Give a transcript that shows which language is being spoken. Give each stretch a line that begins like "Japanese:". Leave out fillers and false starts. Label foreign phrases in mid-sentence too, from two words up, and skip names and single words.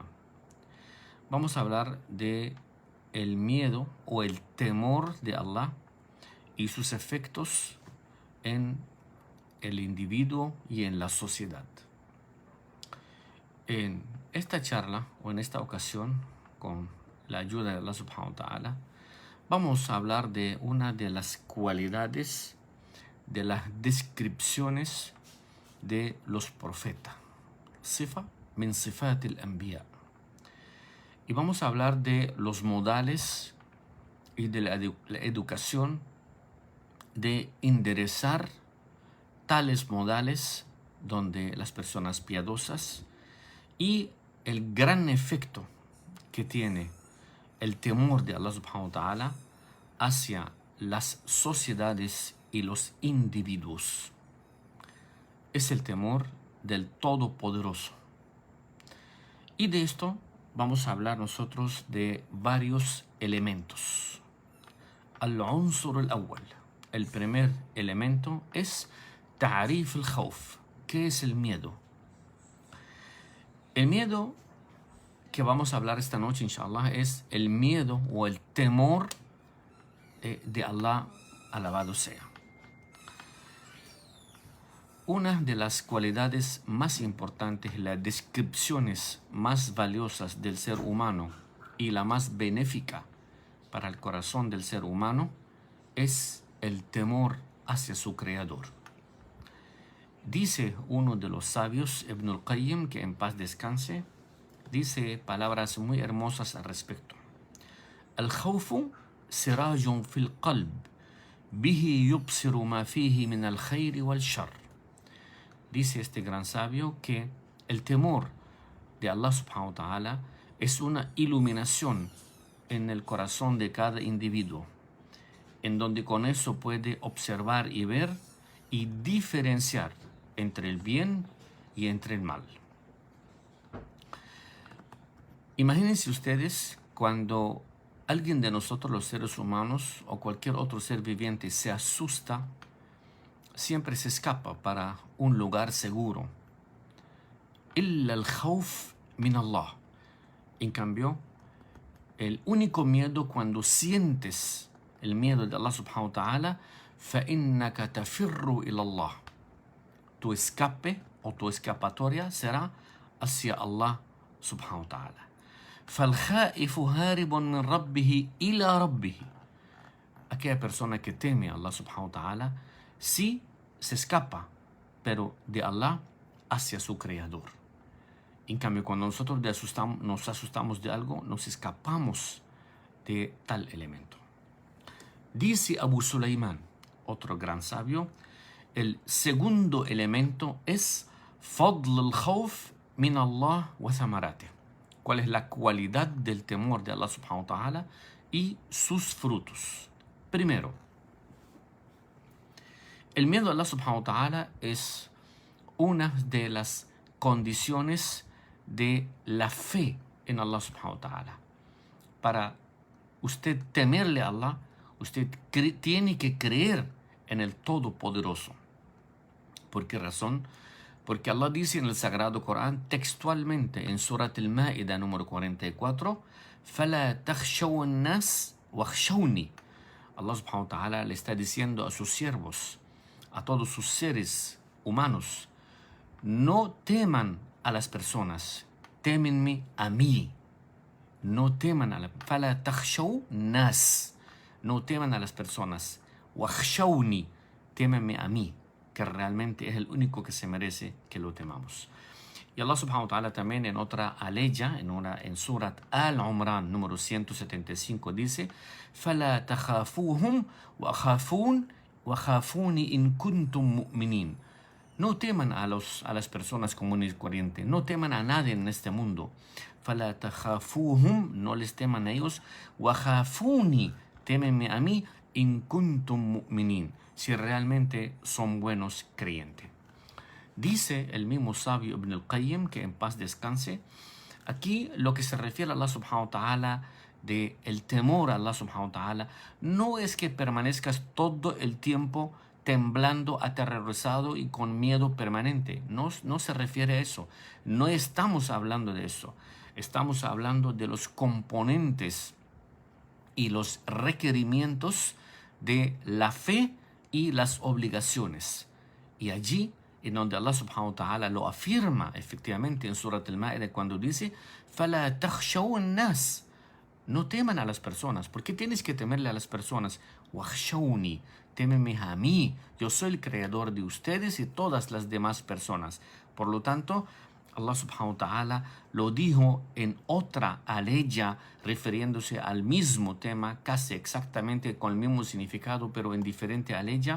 Spanish: Vamos a hablar de el miedo o el temor de Allah y sus efectos en el individuo y en la sociedad. En esta charla o en esta ocasión, con la ayuda de Allah
Arabic: سبحانه وتعالى,
Spanish: vamos a hablar de una de las cualidades, de las descripciones de los profetas.
Arabic: صفة من صفات الأنبياء.
Spanish: Y vamos a hablar de los modales y de la educación de enderezar tales modales donde las personas piadosas y el gran efecto que tiene el temor de Allah
Arabic: سبحانه وتعالى
Spanish: hacia las sociedades y los individuos. Es el temor del Todopoderoso. Y de esto vamos a hablar nosotros de varios elementos.
Arabic: العنصر الأول.
Spanish: El primer elemento es
Arabic: تعريف الخوف.
Spanish: ¿Qué es el miedo? El miedo que vamos a hablar esta noche, inshallah, es el miedo o el temor de Allah, alabado sea. Una de las cualidades más importantes, las descripciones más valiosas del ser humano y la más benéfica para el corazón del ser humano es el temor hacia su Creador. Dice uno de los sabios, Ibn al-Qayyim, que en paz descanse, dice palabras muy hermosas al respecto.
Arabic: الخوف سراج في القلب، به يبصر ما فيه من الخير والشر.
Spanish: Dice este gran sabio que el temor de Allah
Arabic: سبحانه وتعالى
Spanish: es una iluminación en el corazón de cada individuo, en donde con eso puede observar y ver y diferenciar entre el bien y entre el mal. Imagínense ustedes cuando alguien de nosotros, los seres humanos, o cualquier otro ser viviente se asusta, siempre se escapa para un lugar seguro.
Arabic: إلا الخوف من الله.
Spanish: En cambio, el único miedo cuando sientes el miedo de Allah
Arabic: سبحانه وتعالى, فَإِنَّكَ تَفِرُّ إِلَى اللَّهِ.
Spanish: Tu escape o tu escapatoria será hacia Allah
Arabic: سبحانه وتعالى. فَالْخَائِفُ هَارِبٌ مِّن رَبِّهِ إِلَى رَبِّهِ.
Spanish: Aquella persona que teme a Allah
Arabic: سبحانه وتعالى,
Spanish: sí se escapa, pero de Allah hacia su Creador. En cambio, cuando nosotros nos asustamos de algo, nos escapamos de tal elemento. Dice Abu Sulaymán, otro gran sabio, el segundo elemento es
Arabic: فضل الخوف من الله وثمراته.
Spanish: ¿Cuál es la cualidad del temor de Allah
Arabic: سبحانه وتعالى
Spanish: y sus frutos? Primero, el miedo a Allah
Arabic: سبحانه وتعالى
Spanish: es una de las condiciones de la fe en Allah
Arabic: سبحانه وتعالى.
Spanish: Para usted temerle a Allah, usted tiene que creer en el Todopoderoso. ¿Por qué razón? Porque Allah dice en el Sagrado Corán textualmente en Surat al-Ma'ida número 44,
Arabic: فَلَا تَخْشَوُ النَّاسِ وَخْشَوْنِي.
Spanish: Allah
Arabic: سبحانه وتعالى
Spanish: le está diciendo a sus siervos, a todos sus seres humanos, no teman a las personas, témenme a mí. No teman a la
Arabic: فَلَا تَخْشَوْ النَّاسِ.
Spanish: No teman a las personas. وَخْشَوْنِي. Témenme a mí, que realmente es el único que se merece que lo temamos. Y Allah
Arabic: سبحانه وتعالى
Spanish: también en otra aleya, en Surat Al-Umran número 175 dice
Arabic: فَلَا تَخَافُوهُمْ وَخَافُونِ إِن كُنْتُم مُؤْمِنِينَ.
Spanish: No teman a las personas comunes y corrientes, no teman a nadie en este mundo.
Arabic: فَلَا تَخَافُوهُمْ,
Spanish: no les teman a ellos. وَخَافُونِي, témenme a mí,
Arabic: إِن كُنْتُم مُؤْمِنِينَ,
Spanish: si realmente son buenos creyentes. Dice el mismo sabio Ibn al-Qayyim, que en paz descanse, aquí lo que se refiere a Allah
Arabic: سبحانه وتعالى
Spanish: de el temor a Allah
Arabic: سبحانه وتعالى
Spanish: no es que permanezcas todo el tiempo temblando, aterrorizado y con miedo permanente. No se refiere a eso. No estamos hablando de eso. Estamos hablando de los componentes y los requerimientos de la fe y las obligaciones. Y allí, en donde Allah
Arabic: سبحانه وتعالى
Spanish: lo afirma efectivamente en Surat al-Ma'idah cuando dice
Arabic: فَلَا تَخْشَوْا النَّاسِ,
Spanish: no teman a las personas. ¿Por qué tienes que temerle a las personas? وَخْشَوْنِي, témeme a mí, yo soy el creador de ustedes y todas las demás personas. Por lo tanto, Allah
Arabic: سبحانه وتعالى
Spanish: lo dijo en otra aleya refiriéndose al mismo tema, casi exactamente con el mismo significado, pero en diferente aleya.